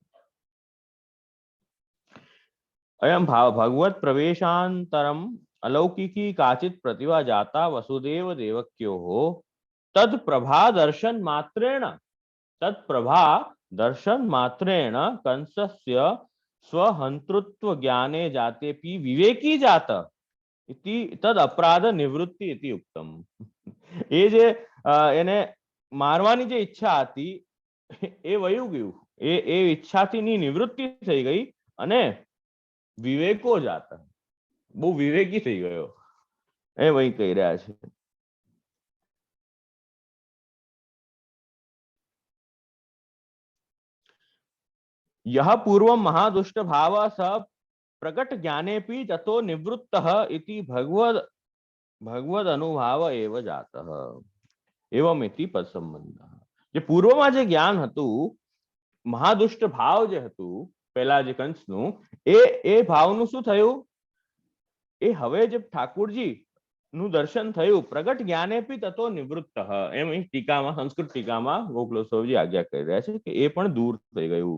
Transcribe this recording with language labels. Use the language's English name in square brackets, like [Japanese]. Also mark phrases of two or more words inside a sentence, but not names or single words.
[Sanskrit] અયમ ભગવત પ્રવેશાંતરમ અલૌકિકી કાચિત પ્રતિભા જાતા વસુદેવ દેવક્યો તદ પ્રભા દર્શન માત્રેણ કંસસ્ય સ્વહંતૃત્વ જ્ઞાને જાતેપી વિવેકી જાત ઇતિ તદ અપરાધ નિવૃત્તિ ઇતિ ઉક્તમ. [Gujarati] એ જે એને મારવાની જે ઈચ્છા હતી એ વયું ગયું, એ ઈચ્છાથી નિવૃત્તિ થઈ ગઈ અને [Sanskrit] વિવેકો જાતા, [Gujarati] બહુ વિવેકી થઈ ગયો, એ વહી કહી રહ્યા છે. [Sanskrit] यह पूर्व महादुष्ट भाव स प्रकट ज्ञानेपि ततो निवृत्तः इति भगवद अनुभाव एव जातः एवं इति पद संबंध. [Gujarati] જે પૂર્વમાં જે જ્ઞાન હતું, મહાદુષ્ટ ભાવ જે હતું પેલા જે કંસનું, એ ભાવનું શું થયું? એ હવે જે ઠાકુરજી નું દર્શન થયું, [Sanskrit] પ્રગટ જ્ઞાનેપી તતો નિવૃત્ત, [Gujarati] એમ ટીકામાં, સંસ્કૃત ટીકામાં ગોકુલેશ્વરજી આજ્ઞા કરી રહ્યા છે કે એ પણ દૂર થઈ ગયું.